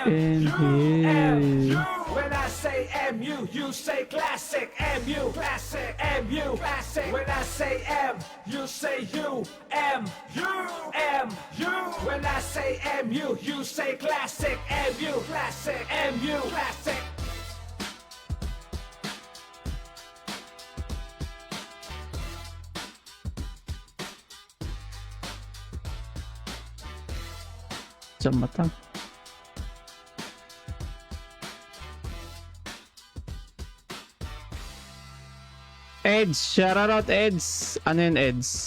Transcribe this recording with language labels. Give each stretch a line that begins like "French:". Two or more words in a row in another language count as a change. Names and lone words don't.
English: And U, M, here. U. When I say MU, you say classic. MU, classic. MU, classic. When I say M, you say U. M, U, M, U. When I say MU, you say classic. MU, classic. MU, classic.
Filipino: Sa mata. Eds, shoutout Eds. Ano yun Eds?